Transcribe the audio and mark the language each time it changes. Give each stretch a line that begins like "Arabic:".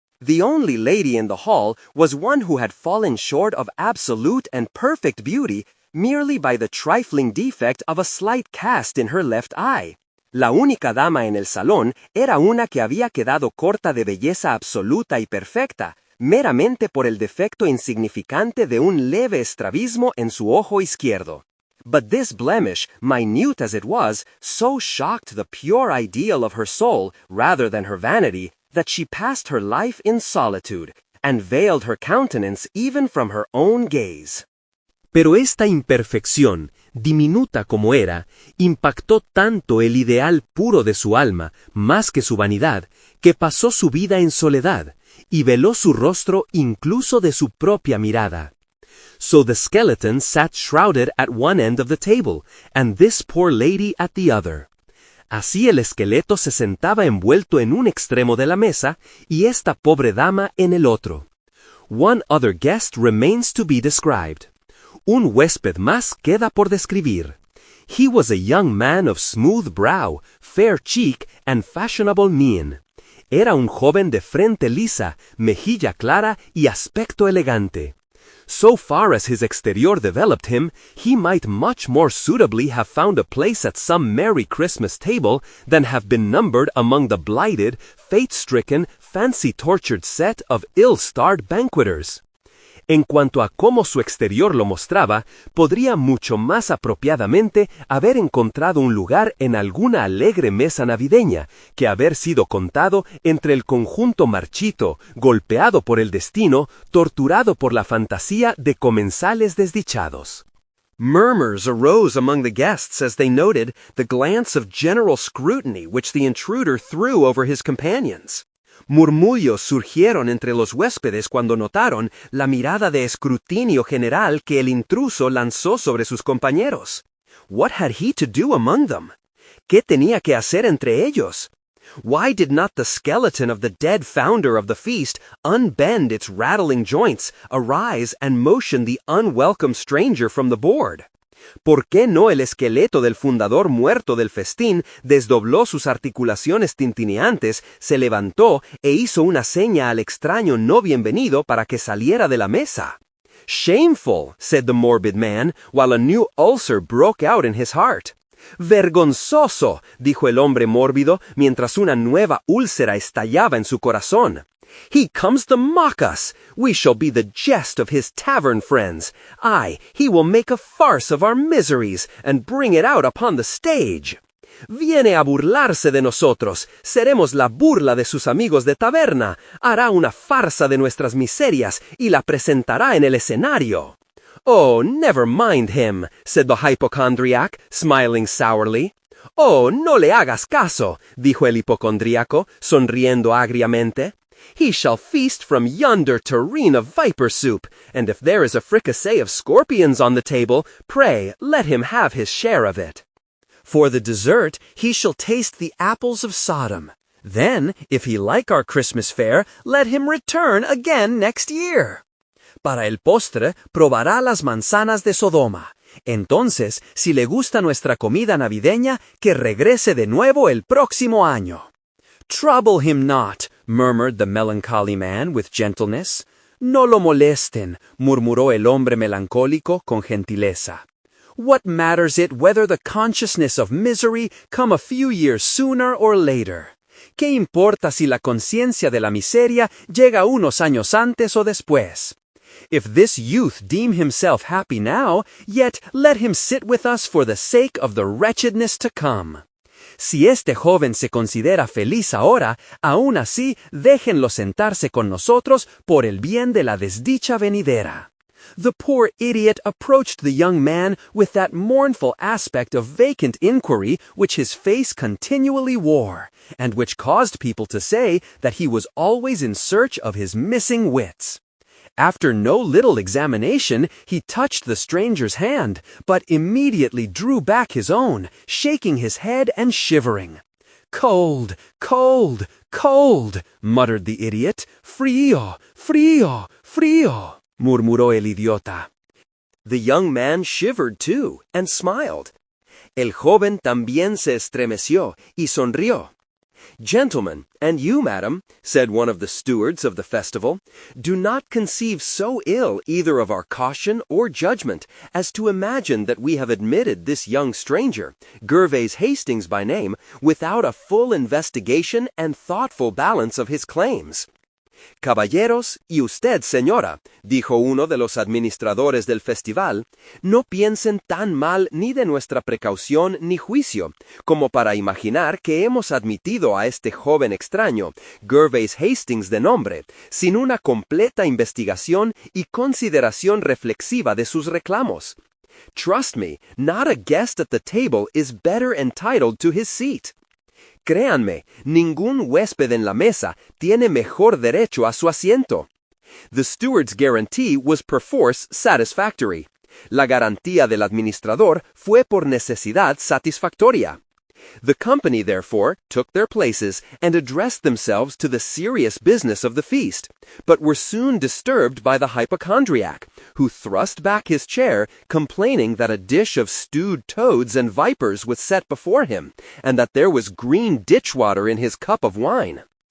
English: The only lady in the hall was one who had fallen short of absolute and perfect beauty merely by the trifling defect of a slight cast in her left eye.
Spanish: La única dama en el salón era una que había quedado corta de belleza absoluta y perfecta, meramente por el defecto insignificante de un leve estrabismo en su ojo izquierdo.
English: But this blemish, minute as it was, so shocked the pure ideal of her soul, rather than her vanity, that she passed her life in solitude, and veiled her countenance even from her own gaze.
Spanish: Pero esta imperfección, diminuta como era, impactó tanto el ideal puro de su alma, más que su vanidad, que pasó su vida en soledad, y veló su rostro incluso de su propia mirada.
English: So the skeleton sat shrouded at one end of the table, and this poor lady at the other.
Spanish: Así el esqueleto se sentaba envuelto en un extremo de la mesa, y esta pobre dama en el otro.
English: One other guest remains to be described.
Spanish: Un huésped más queda por describir.
English: He was a young man of smooth brow, fair cheek, and fashionable mien.
Spanish: Era un joven de frente lisa, mejilla clara y aspecto elegante.
English: So far as his exterior developed him, he might much more suitably have found a place at some merry Christmas table than have been numbered among the blighted, fate-stricken, fancy-tortured set of ill-starred banqueters.
Spanish: En cuanto a cómo su exterior lo mostraba, podría mucho más apropiadamente haber encontrado un lugar en alguna alegre mesa navideña, que haber sido contado entre el conjunto marchito, golpeado por el destino, torturado por la fantasía de comensales desdichados.
English: Murmurs arose among the guests as they noted the glance of general scrutiny which the intruder threw over his companions.
Spanish: Murmullos surgieron entre los huéspedes cuando notaron la mirada de escrutinio general que el intruso lanzó sobre sus compañeros.
English: What had he to do among them?
Spanish: ¿Qué tenía que hacer entre ellos?
English: Why did not the skeleton of the dead founder of the feast unbend its rattling joints, arise, and motion the unwelcome stranger from the board?
Spanish: ¿Por qué no el esqueleto del fundador muerto del festín desdobló sus articulaciones tintineantes, se levantó e hizo una seña al extraño no bienvenido para que saliera de la mesa?
English: Shameful, said the morbid man, while a new ulcer broke out in his heart.
Spanish: Vergonzoso, dijo el hombre mórbido, mientras una nueva úlcera estallaba en su corazón.
English: He comes to mock us. We shall be the jest of his tavern friends. Aye, he will make a farce of our miseries, and bring it out upon the stage.
Spanish: Viene a burlarse de nosotros. Seremos la burla de sus amigos de taberna. Hará una farsa de nuestras miserias y la presentará en el escenario.
English: Oh, never mind him, said the hypochondriac, smiling sourly.
Spanish: Oh, no le hagas caso, dijo el hipocondríaco, sonriendo agriamente.
English: He shall feast from yonder tureen of viper soup, and if there is a fricassee of scorpions on the table, pray let him have his share of it. For the dessert, he shall taste the apples of Sodom. Then, if he like our Christmas fare, let him return again next year.
Spanish: Para el postre, probará las manzanas de Sodoma. Entonces, si le gusta nuestra comida navideña, que regrese de nuevo el próximo año.
English: Trouble him not, murmured the melancholy man with gentleness.
Spanish: No lo molesten, murmuró el hombre melancólico con gentileza.
English: What matters it whether the consciousness of misery come a few years sooner or later?
Spanish: ¿Qué importa si la conciencia de la miseria llega unos años antes o después?
English: If this youth deem himself happy now, yet let him sit with us for the sake of the wretchedness to come.
Spanish: Si este joven se considera feliz ahora, aún así déjenlo sentarse con nosotros por el bien de la desdicha venidera.
English: The poor idiot approached the young man with that mournful aspect of vacant inquiry which his face continually wore, and which caused people to say that he was always in search of his missing wits. After no little examination, he touched the stranger's hand, but immediately drew back his own, shaking his head and shivering. Cold, cold, cold, muttered the idiot.
Spanish: Frío, frío, frío, murmuró el idiota.
English: The young man shivered too, and smiled.
Spanish: El joven también se estremeció y sonrió.
English: Gentlemen, and you, madam, said one of the stewards of the festival, do not conceive so ill either of our caution or judgment as to imagine that we have admitted this young stranger, Gervase Hastings by name, without a full investigation and thoughtful balance of his claims.
Spanish: Caballeros, y usted, señora, dijo uno de los administradores del festival, no piensen tan mal ni de nuestra precaución ni juicio, como para imaginar que hemos admitido a este joven extraño, Gervase Hastings de nombre, sin una completa investigación y consideración reflexiva de sus reclamos.
English: Trust me, not a guest at the table is better entitled to his seat.
Spanish: Créanme, ningún huésped en la mesa tiene mejor derecho a su asiento.
English: The steward's guarantee was perforce satisfactory.
Spanish: La garantía del administrador fue por necesidad satisfactoria.
English: The company, therefore, took their places and addressed themselves to the serious business of the feast, but were soon disturbed by the hypochondriac, who thrust back his chair, complaining that a dish of stewed toads and vipers was set before him, and that there was green ditch water in his cup of wine.